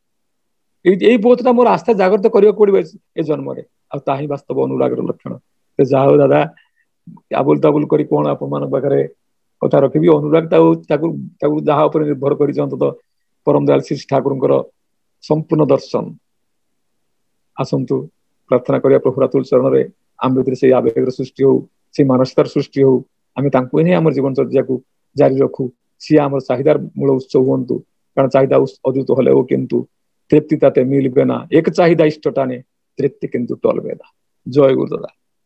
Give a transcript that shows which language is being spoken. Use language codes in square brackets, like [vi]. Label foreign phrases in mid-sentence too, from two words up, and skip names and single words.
[or] ଏଇ ବୋଧଟା ମୋର ଆସ୍ଥା ଜାଗ୍ରତ କରିବାକୁ ପଡିବ ଏ ଜନ୍ମରେ ଆଉ ତାହା ହିଁ ବାସ୍ତବ ଅନୁରାଗର ଲକ୍ଷଣ ଯାହା ହଉ ଦାଦା ଆବୁଲ ତାବୁଲ କରି କଣ ଆପଣମାନଙ୍କ ପାଖରେ କଥା ରଖିବି ଅନୁରାଗ ତାକୁ ଯାହା ଉପରେ ନିର୍ଭର କରିଛି ଅନ୍ତତଃ ପରମ ଦୟାଲ ଶ୍ରୀ ଠାକୁରଙ୍କର ସମ୍ପୂର୍ଣ୍ଣ ଦର୍ଶନ ଆସନ୍ତୁ ପ୍ରାର୍ଥନା କରିବା ପ୍ରଭୁ ରାତୁଲ ଚରଣରେ ଆମ ଭିତରେ ସେଇ ଆବେଗର ସୃଷ୍ଟି ହଉ ସେଇ ମାନସିକତାର ସୃଷ୍ଟି ହଉ ଆମେ ତାଙ୍କୁ ହିଁ ଆମର ଜୀବନ ଚର୍ଯ୍ୟାକୁ ଜାରି ରଖୁ ସିଏ ଆମର ଚାହିଦାର ମୂଳ ଉତ୍ସ ହୁଅନ୍ତୁ କାରଣ ଚାହିଦା ଅଦ୍ଭୁତ [bn] হলেও কিন্তু তৃপ্তি তাতে মিলবে না এক চাহিদা ইষ্টটানে তৃপ্তি কিন্তু টলবে না [or] জয় গুরু দাদা।